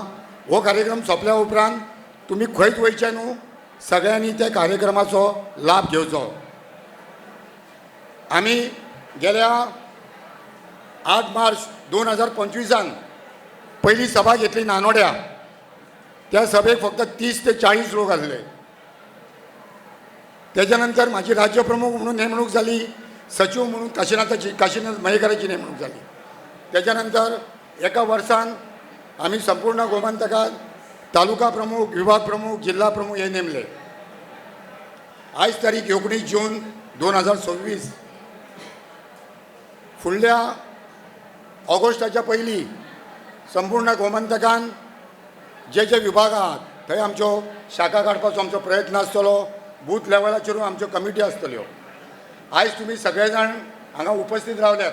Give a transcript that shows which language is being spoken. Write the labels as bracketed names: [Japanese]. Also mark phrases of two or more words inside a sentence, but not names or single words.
[Konkani] हो कार्यक्रम सोंपल्या उपरांत तुम्ही खंयच वयचे न्हू, सगळ्यांनी त्या कार्यक्रमाचो लाभ घेवचो। [Marathi] आम्ही गेल्या 8 मार्च 2025 पहिली सभा घेतली नानोड्या। [Konkani] त्या सभेक फक्त 30 ते 40 लोक आसले। [Marathi] त्याच्यानंतर माझी राज्यप्रमुख म्हणून नेमणूक झाली, सचिव म्हणून काशीनाथ मयेकराची नेमणूक झाली। त्याच्यानंतर एका वर्षान आम्ही संपूर्ण गोमंतकात तालुका प्रमुख, विभाग प्रमुख, जिल्हा प्रमुख हे नेमले। आज तारीख 19 जून 2026। [Konkani] फुडल्या ऑगस्टाच्या पयलीं संपूर्ण गोमंतकान जे विभाग आहात थंय आमच्यो शाखा काडपाचो आमचो प्रयत्न आसतलो। बूथ लेवलाचेरूय आमच्यो कमिटी आसतल्यो। आज तुम्ही सगळे जाण हांगा उपस्थित रावल्यात।